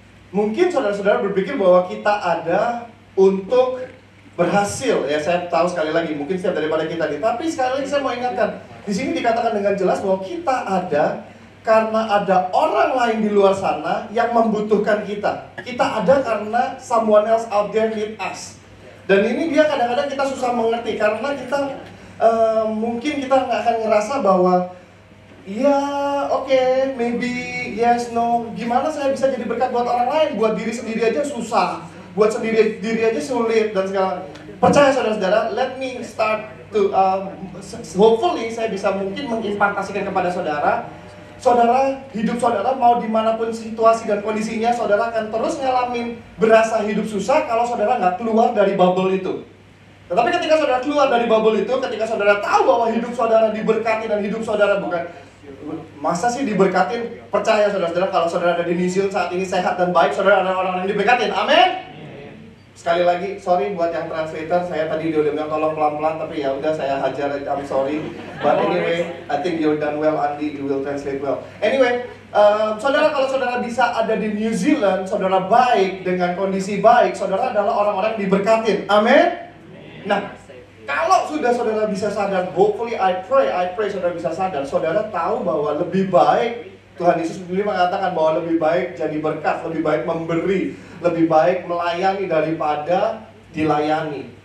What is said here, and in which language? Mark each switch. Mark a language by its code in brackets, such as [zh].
[id] Mungkin saudara-saudara berpikir bahwa kita ada untuk berhasil, ya saya tahu sekali lagi mungkin setiap daripada kita tapi sekali lagi saya mau ingatkan, di sini dikatakan dengan jelas bahwa kita ada karena ada orang lain di luar sana yang membutuhkan kita. Kita ada karena [en] someone else out there need us. [id] Dan ini dia kadang-kadang kita susah mengerti karena kita mungkin kita nggak akan ngerasa bahwa ya oke, [en] maybe yes, no, [id] gimana saya bisa jadi berkat buat orang lain, buat diri sendiri aja susah, buat sendiri diri aja sulit dan segala. Percaya saudara-saudara, [en] let me start to hopefully [id] saya bisa mungkin mengimplementasikan kepada saudara. Saudara, hidup saudara mau dimanapun situasi dan kondisinya, saudara akan terus ngalamin berasa hidup susah kalau saudara nggak keluar dari bubble itu. Tetapi ketika saudara keluar dari bubble itu, ketika saudara tahu bahwa hidup saudara diberkati dan hidup saudara bukan, masa sih diberkatin? Percaya saudara-saudara, kalau saudara ada di New Zealand saat ini sehat dan baik, saudara ada orang-orang yang diberkatin. Amin. Sekali lagi, sorry buat yang translator, saya tadi udah bilang tolong pelan-pelan, tapi ya udah saya hajar, [en] I'm sorry. But anyway, I think you're done well, Andi, you will translate well. [id] Anyway, saudara, kalau saudara bisa ada di New Zealand, saudara baik, dengan kondisi baik, saudara adalah orang-orang yang diberkatin. Amin. Nah, kalau sudah saudara bisa sadar, [en] hopefully I pray [id] saudara bisa sadar, saudara tahu bahwa lebih baik, Tuhan Yesus sendiri mengatakan bahwa lebih baik jadi berkat, lebih baik memberi, lebih baik melayani daripada dilayani.